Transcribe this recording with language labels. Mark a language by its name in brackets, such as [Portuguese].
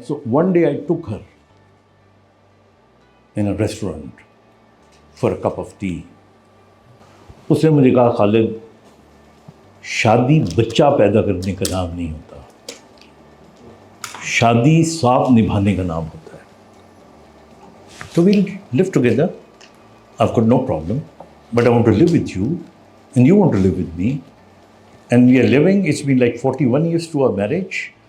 [English] So one day I took her in a restaurant for a cup of tea. [Urdu] اس نے مجھے کہا, خالد, شادی بچہ پیدا کرنے کا نام نہیں ہوتا, شادی ساتھ نبھانے کا نام ہوتا ہے. [English] So we'll live together. I've got no problem, but I want to live with you and you want to live with me. And we are living, it's been like 41 years to our marriage.